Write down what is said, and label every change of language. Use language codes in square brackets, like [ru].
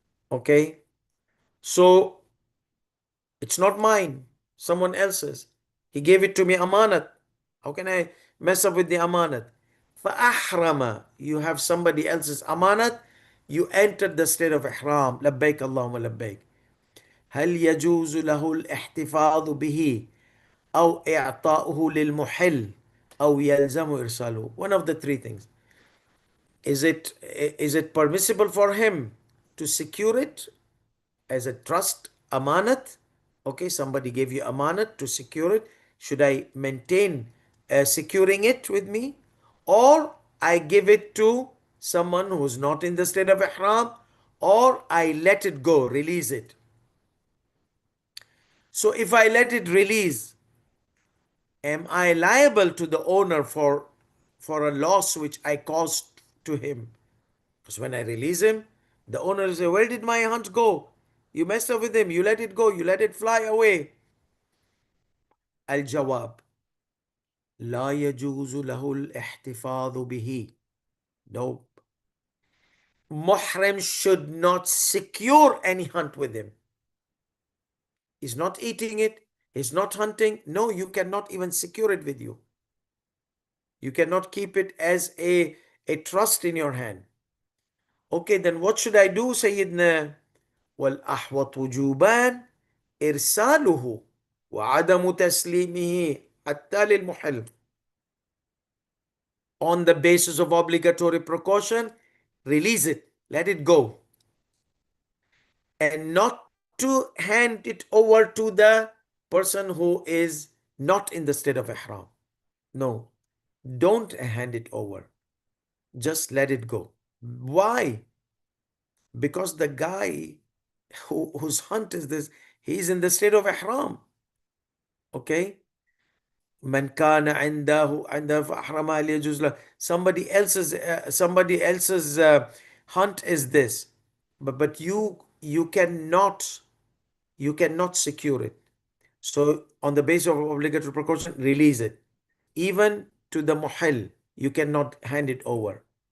[en] Okay, so it's not mine, someone else's. He gave it to me amanat. How can I mess up with the amanat? فأحرم, you have somebody else's amanat, you entered the state of ihram. [ar] لبيك اللهم لبيك. هل يجوز له الاحتفاظ به أو إعطاؤه للمحل أو يلزم إرساله? [en] One of the three things. Is it permissible for him to secure it as a trust amanat? Okay, somebody gave you amanat to secure it. Should I maintain securing it with me, or I give it to someone who's not in the state of ihram, or I let it go, release it? So if I let it release, am I liable to the owner for a loss which I caused to him? Because when I release him, the owner will say, where did my hunt go? You messed up with him, you let it go, you let it fly away. [ar] الجواب: لا يجوز له الاحتفاظ به. [en] Nope. Muhrim should not secure any hunt with him. He's not eating it, he's not hunting. No, you cannot even secure it with you. You cannot keep it as a trust in your hand. Okay, then what should I do, Sayyidina? [ar] والأحوط وجوبان إرساله وعدم تسليمه حتى للمحل. [en] On the basis of obligatory precaution, release it, let it go, and not to hand it over to the person who is not in the state of ihram. No, don't hand it over. Just let it go. Why? Because the guy whose hunt is this, he's in the state of ihram. Okay? [ar] من كان عنده فأحرم هل يجوز له. [en] Somebody else's hunt is this, but you cannot secure it. So on the basis of obligatory precaution, release it. Even to the muhil, you cannot hand it over.